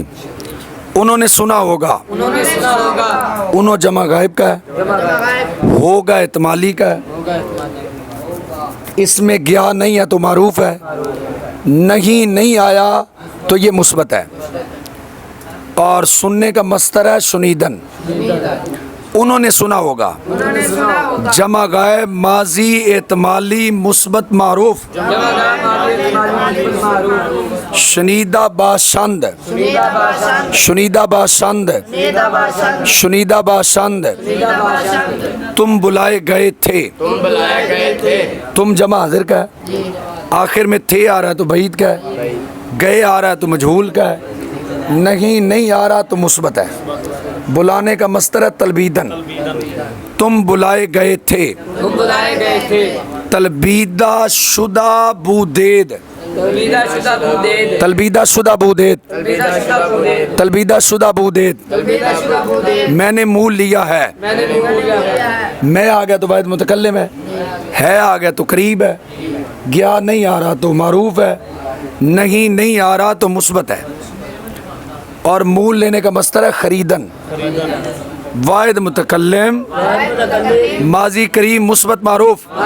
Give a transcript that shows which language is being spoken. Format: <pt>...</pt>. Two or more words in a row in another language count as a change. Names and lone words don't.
<ur>انہوں نے سنا ہوگا، انہوں جمع غائب کا ہے، ہوگا احتمالی کا ہے، اس میں گیا نہیں ہے تو معروف ہے، نہیں آیا تو یہ مثبت ہے، اور سننے کا مصدر ہے شنیدن، انہوں نے سنا ہوگا، جمع غائب ماضی احتمالی مثبت معروف،</ur> <fa>شنیدہ باشند، شنیدہ باشند، شنیدہ باشند،</fa> <ur>تم بلائے گئے تھے، تم جمع حاضر کا ہے، آخر میں تھے آ رہا ہے تو بعید کا ہے، گئے آ رہا ہے تو مجہول کا ہے، نہیں آ رہا تو مثبت ہے، بلانے کا مصدر ہے تلبیدن، تم بلائے گئے تھے،</ur> <fa>تلبیدہ شدہ بودید، تلبیدہ شدہ بودید، تلبیدہ شدہ بودید،</fa> <ur>میں نے مول لیا ہے، میں آ گیا تو واحد متکلم ہے آ گیا تو قریب ہے، گیا نہیں آ رہا تو معروف ہے، نہیں آ رہا تو مثبت ہے، اور مول لینے کا مصدر ہے خریدن، واحد متکلم ماضی قریب مثبت معروف،</ur>